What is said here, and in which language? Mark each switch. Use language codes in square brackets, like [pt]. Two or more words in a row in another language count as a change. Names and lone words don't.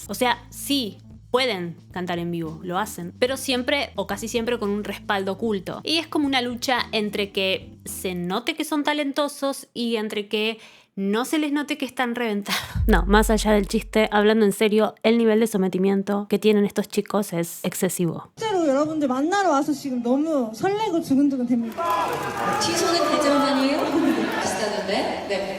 [es] O sea, sí, pueden cantar en vivo, lo hacen, pero siempre o casi siempre con un respaldo oculto. Y es como una lucha entre que se note que son talentosos y entre que no se les note que están reventados. No, más allá del chiste, hablando en serio, el nivel de sometimiento que tienen estos chicos es excesivo. [ko] 여러분들 만나러 와서 지금 너무 설레고 두근두근 됩니다. 취소는 대전 아니에요? 비슷하던데? 네.